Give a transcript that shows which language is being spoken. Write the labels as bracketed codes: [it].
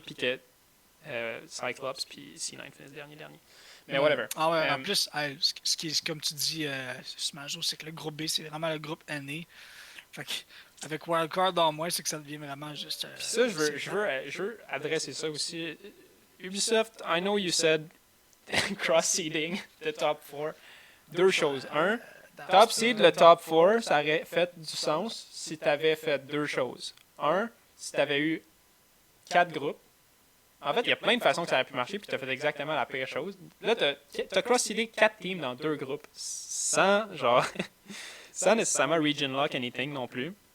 [fr] Puis que Cyclops puis C9 finissent dernier. Mais whatever. Ah ouais, en plus, ce qui est, comme tu dis, Smash Bros, c'est que le groupe B, c'est vraiment le groupe année. Fait que Avec Wildcard en moins, c'est que ça devient vraiment juste. Puis ça, je veux adresser ça aussi. [en] Ubisoft, I know you said cross-seeding the top 4. [fr] Deux choses. Un, top seed, le top 4, ça aurait fait du sens si t'avais fait deux choses. Un, si t'avais eu 4 groupes. En fait, il y a plein de façons que ça aurait pu marcher, puis t'as fait exactement la pire chose. Là, t'as cross-seedé 4 teams dans 2 groupes, sans, genre, sans nécessairement [en] region lock anything [fr] non plus.